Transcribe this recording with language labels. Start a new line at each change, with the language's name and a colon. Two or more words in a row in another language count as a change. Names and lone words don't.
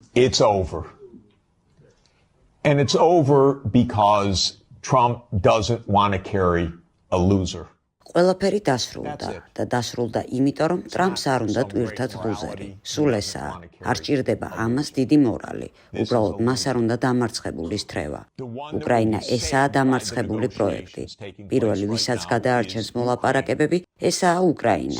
English: It's over. And it's over because Trump doesn't want to carry a loser.
Georgian: ყველაფერი დასრულდა და დასრულდა იმიტომ, რომ ტრამპს არ უნდა ტვირთად ლუზერი. სულ ესაა. არ ჭირდება ამას დიდი მორალი. უბრალოდ მას არ უნდა დამარცხებულის თრევა. უკრაინა ესაა დამარცხებული პროექტი. პირველი, ვისაც გადაარჩენს მოლაპარაკებები, ესაა უკრაინა.